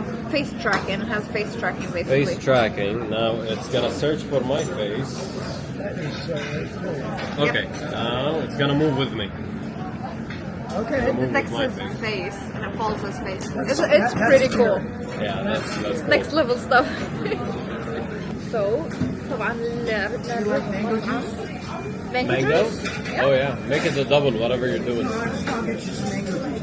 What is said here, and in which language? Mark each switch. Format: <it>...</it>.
<en>Face tracking. It has face tracking basically. face tracking. Now it's gonna search for my face. That is so cool. Okay. Now it's gonna move with me. Okay. It detects his face and it follows his face. It's pretty cool. Yeah, that's cool. Next level stuff.</en> <ar>So طبعا ردنا نروح مطعم</ar> <en>Mango? Oh yeah, make it a double, whatever you're doing. I'll get you some mango juice.</en>